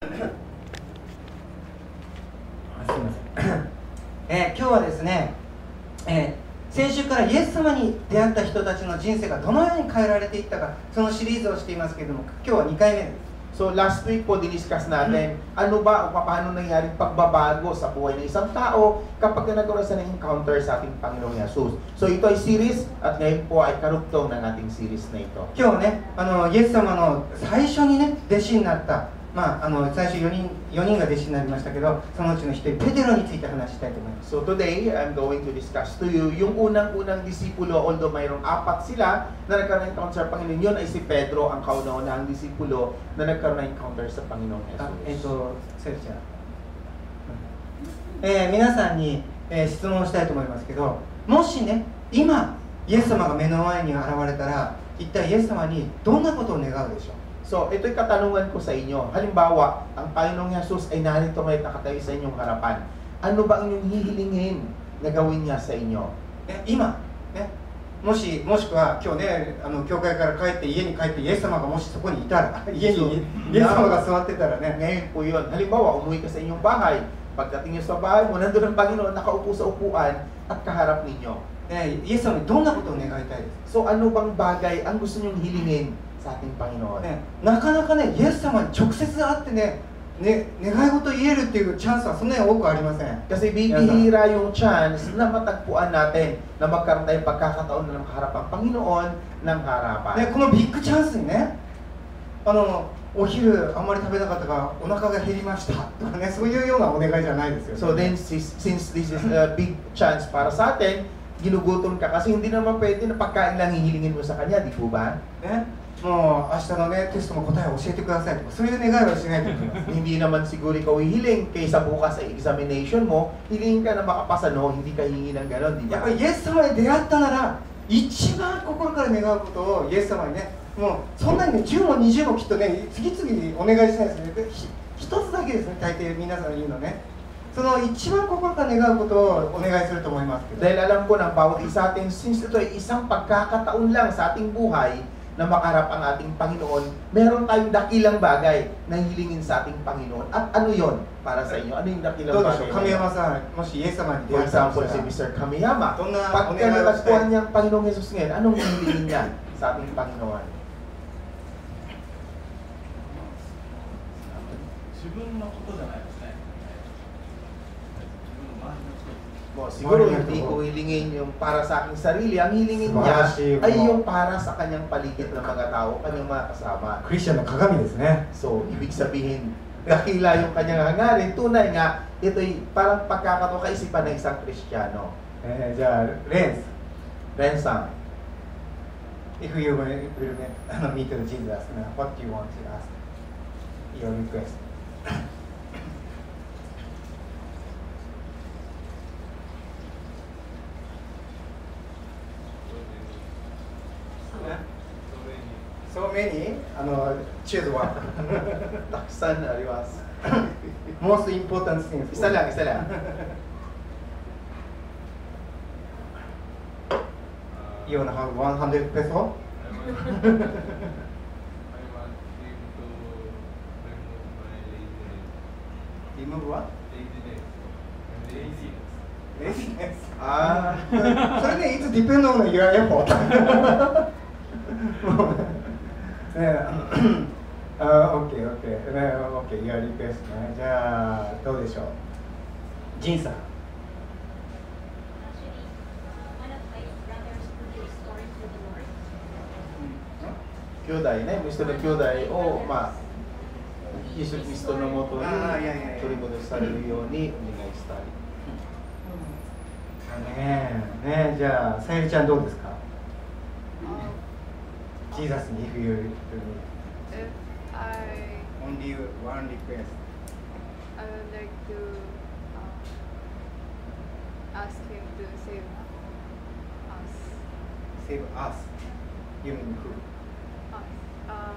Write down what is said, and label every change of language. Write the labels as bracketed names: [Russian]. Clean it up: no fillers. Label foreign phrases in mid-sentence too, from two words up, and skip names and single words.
[Japanese] すみません。今日はですね、先週からイエス様に出会った人たちの人生がどのように変えられていったか、そのシリーズをしていますけれども、今日は2回目です。 [English] So last week [Filipino] po diniscuss natin ano ba o paano nangyari pagbabago sa buhay ng isang tao kapag nagkaroon siya ng encounter sa ating Panginoong Yesus. So ito ay series at ngayon po ay karugtong ng ating series na ito. [Japanese] 今日ね、イエス様の最初にね、弟子になった、最初4人が弟子になりましたけど、そのうちの1人ペテロについて話したいと思います。 [English] So today, I'm going to discuss to you [Filipino] yung unang-unang disipulo, although mayroong 4 sila na nagkaroon ng encounter sa Panginoon. Yun ay si Pedro, ang kauna-unahang disipulo na nagkaroon ng encounter sa Panginoong Yesus. [Japanese] セルちゃん、皆さんに、質問したいと思いますけど、もしね、今イエス様が目の前に現れたら、一体イエス様にどんなことを願うでしょう？ [Filipino] So, ito'y katanungan ko sa inyo. Halimbawa, ang Panginoong Yesus ay narito ngayon nakatayo sa inyong harapan. Ano ba ang inyong hihilingin na gawin niya sa inyo? [Japanese] 今、ね、もしくは今日ね、教会から帰って家に帰ってイエス様がもしそこにいたら、家にイエス様が座ってたらね、 [Filipino] ngayon po yun. Halimbawa, umuwi ka sa inyong bahay. Pagdating niyo sa bahay mo, nandun ang Panginoon, nakaupo sa upuan at kaharap ninyo. [Japanese] イエス様にどんなことを願いたいですか？ [Filipino] So, ano bang bagay ang gusto niyong hilingin sa ating Panginoon? [Japanese] なかなかね、イエス様に直接会ってね、願い事言えるっていうチャンスはそんなに多くありません。 [Filipino] Kasi bibihira yung chance na matagpuan natin na magkaroon tayong pagkakataon na makaharap ang Panginoon ng harapan. [Japanese] このビッグチャンスにね、お昼あんまり食べなかったからお腹が減りましたとかね、そういうようなお願いじゃないですよ。 [English] So then, since this is a big chance [Filipino] para sa atin, ginugutom ka kasi hindi naman pwede na pagkain lang hihilingin mo sa Kanya, di po ba? [Japanese] もう明日のね、テストの答えを教えてくださいとか、そういう願いはしないと思います。 [Filipino] Hindi naman siguro ikaw hihiling kaysa bukas sa examination mo, hilingin ka na makapasa, no? Hindi ka hingi ng ganon, di [Japanese] やっ [Filipino] ba? [Japanese] ぱりイエス様に出会ったなら、一番心から願うことをイエス様にね、もうそんなにね、10も20もきっとね、次々にお願いしないですね。一つだけですね、大抵皆さん言うのね。その一番心から願うことをお願いすると思いますけど。 [Filipino] Dahil alam ko ng bawat isa atin, since ito ay isang pagkakataon lang sa ating buhay na makaharap ang ating Panginoon, meron tayong dakilang bagay na hilingin sa ating Panginoon. At ano yon para sa inyo? Ano yung dakilang bagay? [Japanese] 神山さん、もしイエス様に出 [English] For [Japanese] 会ったと [English] example, [Japanese] した [Filipino] si [Japanese] ら、 [English] Mr. Kamiyama, [Japanese] どんなお [Filipino] pagka [Japanese] 願いをしたい？ [Filipino] natagpuan niya ang Panginoong Jesus ngayon, anong hilingin niya sa ating Panginoon? [Japanese] 自分のことじゃないですね。自分の周りの人。 [Filipino] Siguro hindi ko hilingin yung para sa aking sarili. Ang hilingin niya ay yung para sa kanyang paligid ng mga tao, kanyang mga kasama. [Japanese] クリスチャンの鏡ですね。 [Filipino] So, ibig sabihin, dakila yung kanyang hangarin. Tunay nga, ito'y parang pagkakataon kaisipan ng isang Kristiyano. [Japanese] じゃあ、レンス。 Rensang, [English] If you will meet Jesus, what do you want to ask? Your request. So many? Choose one. taksan ariwas. Most important thing. [Filipino] Isa lang, isa lang. [English] You wanna have 100 peso? I want him to remove my laziness. Remove what? Laziness. Laziness. Ah, [Japanese] それね、いつ [English] depend on your effort. OK, your request ね。 [Japanese] じゃあ、どうでしょう。ジンさん。兄弟ね、Mr. の兄弟を、イエス・キリストのもとに取り戻されるようにお願いしたい。ねえ、じゃあ、さゆりちゃんどうですか？ジーザスに [English] if you If I only one request. I would like to ask him to save us. Save us. You mean who? Us.